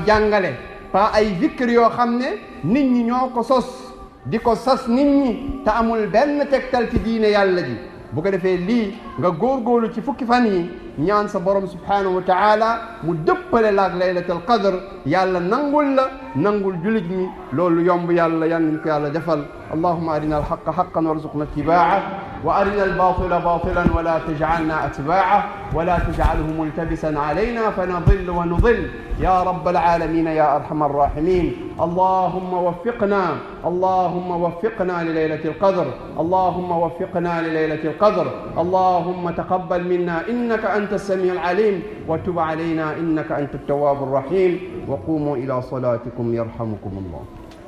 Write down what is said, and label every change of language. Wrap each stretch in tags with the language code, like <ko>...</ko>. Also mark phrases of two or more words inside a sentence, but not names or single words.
<wo>jàngale pas ay zikr yoo xam ne nit ñi ñoo ko sos di ko sas nit ñi te amul benn tegtal ci diine yàlla ji bu ko defee lii nga góorgóorlu ci fukki fan yi ñaan sa borom</wo> <ar>سبحانه وتعالى</ar> <wo>mu dëppale laak</wo> <ar>ليلة القدر</ar> <wo>yàlla nangul julit mi loolu yomb yàlla yan nañ ko yàlla defal</wo> <ar>اللهم أرنا الحق حقا وارزقنا اتباعه وأرنا الباطل باطلا ولا تجعلنا أتباعه ولا تجعله ملتبسا علينا فنضل ونضل يا رب العالمين يا أرحم الراحمين اللهم وفقنا لليلة القدر اللهم وفقنا لليلة القدر allahumma waffiqna li laylatil qadr اللهم تقبل منا إنك أنت السميع العليم وتب علينا إنك أنت التواب الرحيم وقوموا إلى صلاتكم يرحمكم الله</ar>